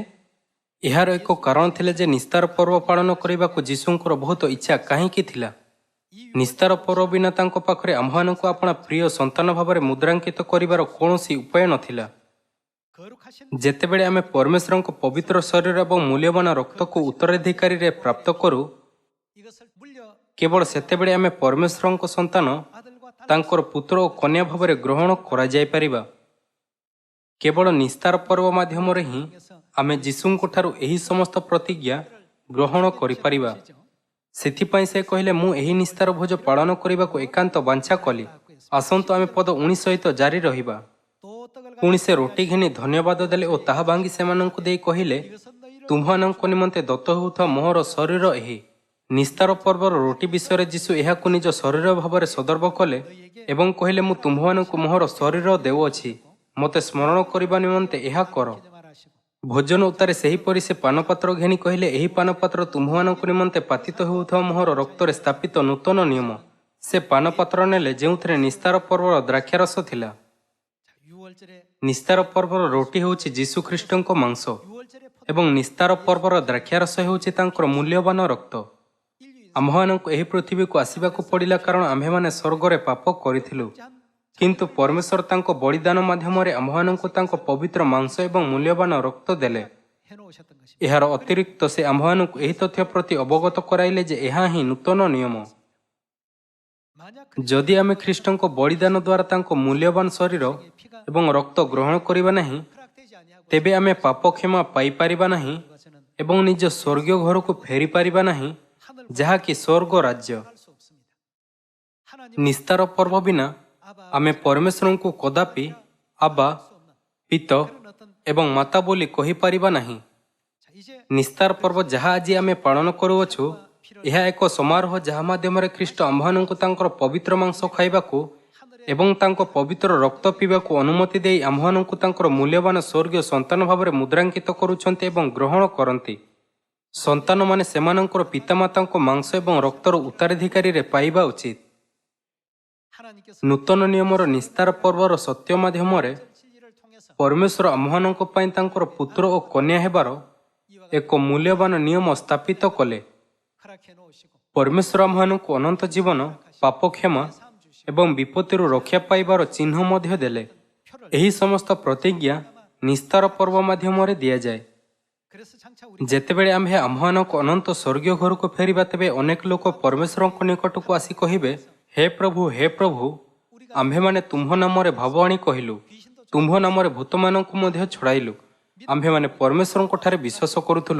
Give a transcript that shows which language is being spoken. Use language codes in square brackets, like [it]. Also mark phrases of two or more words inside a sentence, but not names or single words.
[or] ଏହାର ଏକ କାରଣ ଥିଲା ଯେ ନିସ୍ତାର ପର୍ବ ପାଳନ କରିବାକୁ ଯୀଶୁଙ୍କର ବହୁତ ଇଚ୍ଛା କାହିଁକି ଥିଲା? ନିସ୍ତାର ପର୍ବ ବିନା ତାଙ୍କ ପାଖରେ ଆମ୍ଭମାନଙ୍କୁ ଆପଣା ପ୍ରିୟ ସନ୍ତାନ ଭାବରେ ମୁଦ୍ରାଙ୍କିତ କରିବାର କୌଣସି ଉପାୟ ନଥିଲା। [ko] 거룩하신 [or] ଯେତେବେଳେ ଆମେ ପରମେଶ୍ୱରଙ୍କ ପବିତ୍ର ଶରୀର ଏବଂ ମୂଲ୍ୟବାନ ରକ୍ତକୁ ଉତ୍ତରାଧିକାରୀରେ ପ୍ରାପ୍ତ କରୁ, [ko] 이것을 물려 [or] କେବଳ ସେତେବେଳେ ଆମେ ପରମେଶ୍ୱରଙ୍କ ସନ୍ତାନ [ko] 아들과 딸 [or] ତାଙ୍କର ପୁତ୍ର ଓ କନ୍ୟା ଭାବରେ ଗ୍ରହଣ କରାଯାଇପାରିବା। କେବଳ ନିସ୍ତାର ପର୍ବ ମାଧ୍ୟମରେ ହିଁ ଆମେ ଯୀଶୁଙ୍କଠାରୁ ଏହି ସମସ୍ତ ପ୍ରତିଜ୍ଞା ଗ୍ରହଣ କରିପାରିବା। ସେଥିପାଇଁ ସେ କହିଲେ, ମୁଁ ଏହି ନିସ୍ତାର ଭୋଜ ପାଳନ କରିବାକୁ ଏକାନ୍ତ ବାଞ୍ଛା କଲି। ଆସନ୍ତୁ ଆମେ ପଦ 19 ସହିତ ଜାରି ରହିବା। [ko] 또 떡을 [or] ପୁଣି ସେ ରୁଟି ଘେନି ଧନ୍ୟବାଦ ଦେଲେ ଓ ତାହା ଭାଙ୍ଗି ସେମାନଙ୍କୁ ଦେଇ କହିଲେ, [ko] 이것은 너희를 [or] ତୁମ୍ଭମାନଙ୍କ ନିମନ୍ତେ ଦତ୍ତ ହେଉଥିବା ମୋହର ଶରୀର ଏହି। ନିସ୍ତାର ପର୍ବର ରୁଟି ବିଷୟରେ ଯୀଶୁ ଏହାକୁ ନିଜ ଶରୀର ଭାବରେ ସଦର୍ଭ କଲେ ଏବଂ କହିଲେ, ମୁଁ ତୁମ୍ଭମାନଙ୍କୁ ମୋହର ଶରୀର ଦେଉଅଛି, ମୋତେ ସ୍ମରଣ କରିବା ନିମନ୍ତେ ଏହା କର। [ko] 말하시고 [or] ଭୋଜନ ଉତ୍ତାରେ ସେହିପରି ସେ ପାନପାତ୍ର ଘେନି କହିଲେ, ଏହି ପାନପାତ୍ର ତୁମ୍ଭମାନଙ୍କ ନିମନ୍ତେ ପାତିତ ହେଉଥିବା ମୋହର ରକ୍ତରେ ସ୍ଥାପିତ ନୂତନ ନିୟମ। ସେ ପାନପାତ୍ର ନେଲେ ଯେଉଁଥିରେ ନିସ୍ତାର ପର୍ବର ଦ୍ରାକ୍ଷାରସ ଥିଲା। [ko] 자, 6월절에 [or] ନିସ୍ତାର ପର୍ବର ରୋଟି ହେଉଛି ଯୀଶୁଖ୍ରୀଷ୍ଟଙ୍କ ମାଂସ [ko] 6월절에 [or] ଏବଂ ନିସ୍ତାର ପର୍ବର ଦ୍ରାକ୍ଷାରସ ହେଉଛି ତାଙ୍କର ମୂଲ୍ୟବାନ ରକ୍ତ। ଆମ୍ଭମାନଙ୍କୁ ଏହି ପୃଥିବୀକୁ ଆସିବାକୁ ପଡ଼ିଲା କାରଣ ଆମ୍ଭେମାନେ ସ୍ୱର୍ଗରେ ପାପ କରିଥିଲୁ, କିନ୍ତୁ ପରମେଶ୍ୱର ତାଙ୍କ ବଳିଦାନ ମାଧ୍ୟମରେ ଆମ୍ଭମାନଙ୍କୁ ତାଙ୍କ ପବିତ୍ର ମାଂସ ଏବଂ ମୂଲ୍ୟବାନ ରକ୍ତ ଦେଲେ। [ko] 해놓으셨던 것입니다. [or] ଏହାର ଅତିରିକ୍ତ ସେ ଆମ୍ଭମାନଙ୍କୁ ଏହି ତଥ୍ୟ ପ୍ରତି ଅବଗତ କରାଇଲେ ଯେ ଏହା ହିଁ ନୂତନ ନିୟମ। [ko] 만약 [or] ଯଦି ଆମେ ଖ୍ରୀଷ୍ଟଙ୍କ ବଳିଦାନ ଦ୍ୱାରା ତାଙ୍କ ମୂଲ୍ୟବାନ ଶରୀର ଏବଂ ରକ୍ତ ଗ୍ରହଣ କରିବା ନାହିଁ, [ko] 허락되지 아니하고 [or] ତେବେ ଆମେ ପାପ କ୍ଷମା ପାଇପାରିବା ନାହିଁ [ko] 그것은 [or] ଏବଂ ନିଜ ସ୍ୱର୍ଗୀୟ ଘରକୁ ଫେରିପାରିବା ନାହିଁ, ଯାହାକି ସ୍ୱର୍ଗ ରାଜ୍ୟ। [ko] 할 수 없습니다. 하나님 [or] ନିସ୍ତାର ପର୍ବ ବିନା ଆମେ ପରମେଶ୍ୱରଙ୍କୁ କଦାପି ଆବା, ପିତ ଏବଂ ମାତା ବୋଲି କହିପାରିବା ନାହିଁ। [ko] 자, 이제 [or] ନିସ୍ତାର ପର୍ବ ଯାହା ଆଜି ଆମେ ପାଳନ କରୁଅଛୁ, ଏହା ଏକ ସମାରୋହ ଯାହା ମାଧ୍ୟମରେ ଖ୍ରୀଷ୍ଟ ଆମ୍ଭମାନଙ୍କୁ ତାଙ୍କର ପବିତ୍ର ମାଂସ ଖାଇବାକୁ ଏବଂ ତାଙ୍କ ପବିତ୍ର ରକ୍ତ ପିଇବାକୁ ଅନୁମତି ଦେଇ ଆମ୍ଭମାନଙ୍କୁ ତାଙ୍କର ମୂଲ୍ୟବାନ ସ୍ୱର୍ଗୀୟ ସନ୍ତାନ ଭାବରେ ମୁଦ୍ରାଙ୍କିତ କରୁଛନ୍ତି ଏବଂ ଗ୍ରହଣ କରନ୍ତି। ସନ୍ତାନମାନେ ସେମାନଙ୍କର ପିତାମାତାଙ୍କ ମାଂସ ଏବଂ ରକ୍ତର ଉତ୍ତରାଧିକାରୀରେ ପାଇବା ଉଚିତ। [ko] 하나님께서 [or] ନୂତନ ନିୟମର ନିସ୍ତାର ପର୍ବର ସତ୍ୟ ମାଧ୍ୟମରେ [ko] 진리를 통해서 [or] ପରମେଶ୍ୱର ଆମ୍ଭମାନଙ୍କ ପାଇଁ ତାଙ୍କର ପୁତ୍ର ଓ କନ୍ୟା ହେବାର ଏକ ମୂଲ୍ୟବାନ ନିୟମ ସ୍ଥାପିତ କଲେ। [ko] 허락해 놓으시고 [or] ପରମେଶ୍ୱର ଆମ୍ଭମାନଙ୍କୁ ଅନନ୍ତ ଜୀବନ, ପାପ କ୍ଷମା ଏବଂ ବିପତ୍ତିରୁ ରକ୍ଷା ପାଇବାର ଚିହ୍ନ ମଧ୍ୟ ଦେଲେ। ଏହି ସମସ୍ତ ପ୍ରତିଜ୍ଞା ନିସ୍ତାର ପର୍ବ ମାଧ୍ୟମରେ ଦିଆଯାଏ। [ko] 그래서 장차 우리 [or] ଯେତେବେଳେ ଆମ୍ଭେ ଆମ୍ଭମାନଙ୍କ ଅନନ୍ତ ସ୍ୱର୍ଗୀୟ ଘରକୁ ଫେରିବା, ତେବେ ଅନେକ ଲୋକ ପରମେଶ୍ୱରଙ୍କ ନିକଟକୁ ଆସି କହିବେ, ହେ ପ୍ରଭୁ, ଆମ୍ଭେମାନେ ତୁମ୍ଭ ନାମରେ ଭାବ ଆଣି କହିଲୁ, ତୁମ୍ଭ ନାମରେ ଭୂତମାନଙ୍କୁ ମଧ୍ୟ ଛଡ଼ାଇଲୁ, ଆମ୍ଭେମାନେ ପରମେଶ୍ୱରଙ୍କ ଠାରେ ବିଶ୍ୱାସ କରୁଥିଲୁ।